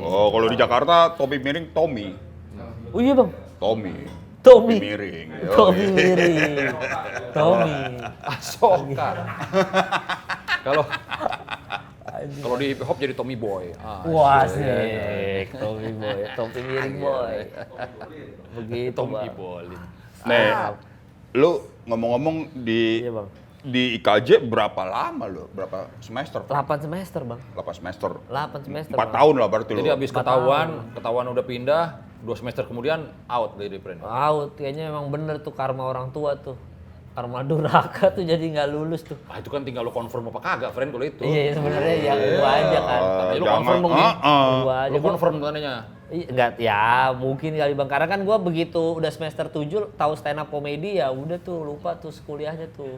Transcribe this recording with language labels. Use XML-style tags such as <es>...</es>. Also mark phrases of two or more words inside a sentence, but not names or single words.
<id>Oh, kalau di Jakarta topi miring Tommy. Oh iya, Bang. Tommy. Tommy. Topi miring. Topi miring. Tommy. Asoka. Kalau di</id> <en>hip hop</en> <id>jadi Tommy Boy. Wah, asik. Tommy boy, topi miring boy. Begitu, Tommy Bang. Boy. Nih, lu ngomong-ngomong Iya, Bang. di IKJ berapa lama lu? Berapa semester? 8 semester, Bang. 8 semester. 8 semester. 4 Bang. tahun lah berarti lu. Jadi habis ketahuan udah pindah, 2 semester kemudian out dari friend. Out, kayaknya emang bener tuh karma orang tua tuh. Karma durhaka tuh jadi nggak lulus tuh. Ah itu kan tinggal lo confirm apa kagak, friend, kalau itu. Iya, sebenarnya ya gua aja kan. Lu confirm dong nih. Gua aja. Lu confirm tandanya. Iya, enggak, ya mungkin kali Bang, karena kan gua begitu udah semester 7 tahu</id> <en>stand up</en> <id>komedi, ya udah tuh lupa tuh kuliahnya tuh.</id>